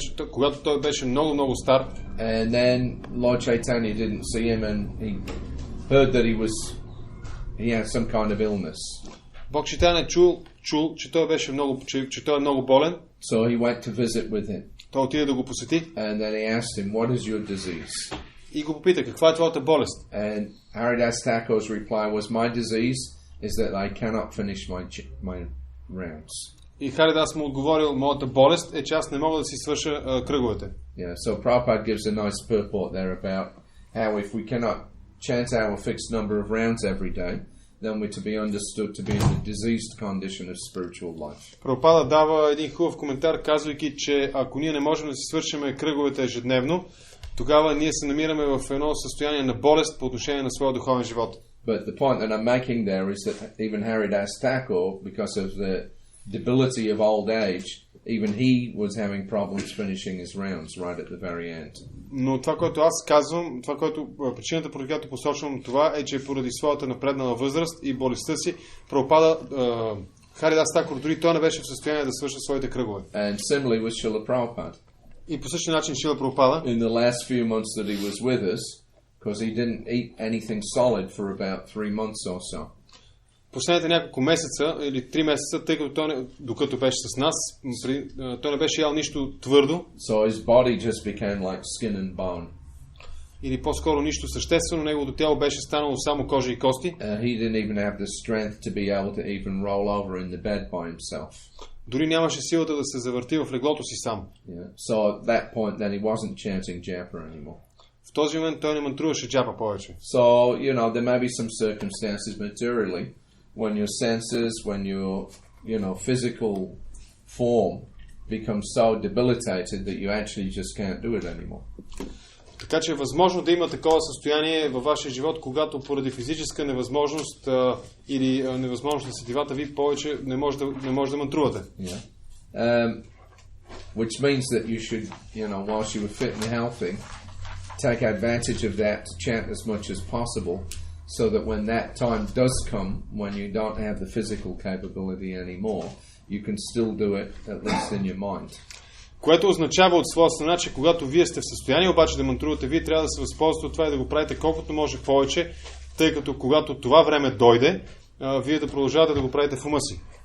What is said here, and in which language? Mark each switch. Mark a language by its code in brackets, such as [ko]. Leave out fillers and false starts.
[bg] Когато той беше много, много стар. [en] And then Lord Chaitanya didn't see him, and he heard that he had some kind of illness. [bg] Бог Чайтания чул, че той беше че той е много болен. [en] So he went to visit with him. [bg] Той отиде да го посети. [en] And then he asked him, "What is your disease?" [bg] И го попита, каква е твоята болест? [en] And Haridas Thakur's reply was, "My disease is that I cannot finish my rounds." [bg] И Харидас му отговорил, моята болест е, че аз не мога да си свърша кръговете. [en] Yeah, so Prabhupada gives a nice purport there about how if we cannot chant our fixed number of rounds every day, then we're to be understood to be in a diseased condition of spiritual life. [bg] Прабхупада дава един хубав коментар, казвайки, че ако ние не можем да си свършим кръговете ежедневно, тогава ние се намираме в едно състояние на болест по отношение на своя духовен живот. [en] But the point that I'm making there is that even Haridas Thakur, because of the debility of old age, even he was having problems finishing his rounds right at the very end. [bg] Но това, което аз казвам, причината, поради която посочвам това, е, че поради своята напреднала възраст и болестта си, Прабхупада, Харидас Такур, дори той не беше в състояние да свърши своите кръгове. [en] And similarly with Srila Prabhupada. [bg] И по същия начин Шрила Прабхупада, [en] in the last few months that he was with us, because he didn't eat anything solid for about 3 months or so. [bg] Последните няколко месеца или 3 месеца, тъй като той, докато беше с нас, той не беше ял нищо твърдо. [en] So his body just became like skin and bone. [bg] Или по-скоро нищо съществено, неговото тяло беше станало само кожа и кости. [en] He didn't even have the strength to be able to even roll over in the bed by himself. [bg] Дори нямаше силата да се завърти в леглото си сам. [en] Yeah. So at that point then he wasn't chanting Japa anymore. [bg] В този момент той не мантруваше джапа повече. [en] So, there may be some circumstances materially when your senses, when your, physical form becomes so debilitated that you actually just can't do it anymore. [bg] Така че е възможно да има такова състояние във вашия живот, когато поради физическа невъзможност или невъзможност на сетивата ви повече не може да мантрувате. [en] Yeah. Which means that you should, whilst you were fit and healthy, take advantage of that to chant as much as possible, so that when that time does come, when you don't have the physical capability anymore, you can still do it, at least in your mind. [bg] Което означава от своя страна, че когато вие сте в състояние обаче да мантрувате, вие трябва да се възползвате от това и да го правите колкото може повече, тъй като когато това време дойде, вие да продължавате да го правите в ума си.